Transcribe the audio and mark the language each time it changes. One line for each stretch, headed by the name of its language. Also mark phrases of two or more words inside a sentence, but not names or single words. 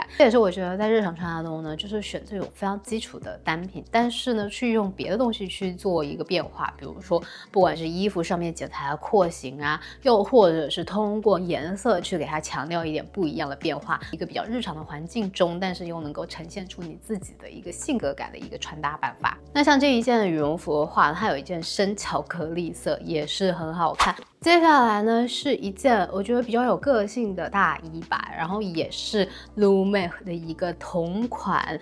Chinese: 這也是我覺得在日常穿搭中呢，就是選這種非常基礎的單品，但是呢去用別的東西去做一個變化，比如說不管是衣服上面剪裁的廓形啊，又或者是通過顏色去給它強調一點不一樣的變化，一個比較日常的環境中，但是又能夠呈現出你自己的一個性格感的一個穿搭办法。那像這一件的羽絨服的話，它有一件深巧克力色，也是很好看。接下來呢是一件我覺得比较有個性的大衣吧，然後也是 Lumelle 的一個同款。